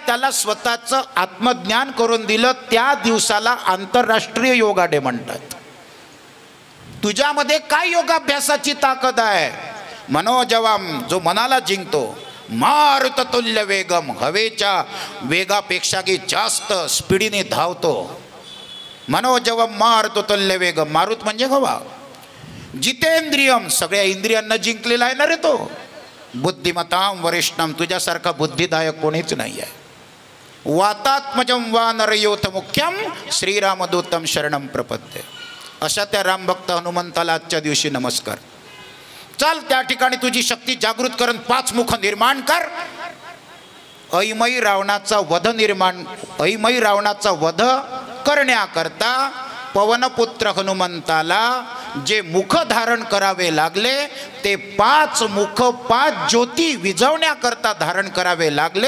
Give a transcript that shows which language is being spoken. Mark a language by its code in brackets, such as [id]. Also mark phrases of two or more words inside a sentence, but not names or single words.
[mr] त्याला स्वतःचं आत्मज्ञान करून दिलं. त्या दिवसाला आंतरराष्ट्रीय [en] yoga day [mr] म्हणतात. तुझ्यामध्ये काय योगाभ्यासाची ताकद आहे. मनोजवम जो मनाला जिंकतो. [sa] मारुततुल्य वेगम [mr] हवेच्या वेगापेक्षा जास्त स्पीडीने धावतो. [sa] मनोजवम मारुततुल्य वेगम. [mr] मारुत म्हणजे हवा. जितेंद्रियम सगळ्या इंद्रियांना जिंकलेला आहे ना रे तो. [sa] बुद्धिमताम वरिष्ठम [mr] तुझ्यासारखा बुद्धिदायक कोणीच नाही आहे. [sa] वातात्मजम वा नरयोथ मुख्यम श्रीरामदूतम शरणम प्रपद्ये. [mr] अशा त्या रामभक्त हनुमंताला आजच्या दिवशी नमस्कार. चल त्या ठिकाणी तुझी शक्ती जागृत करून 5 मुख निर्माण कर. ऐमई रावणाचा वध करण्याकरता पवनपुत्र हनुमंताला जे मुख धारण करावे लागले ते 5 मुख 5 ज्योती विझवण्याकरता धारण करावे लागले.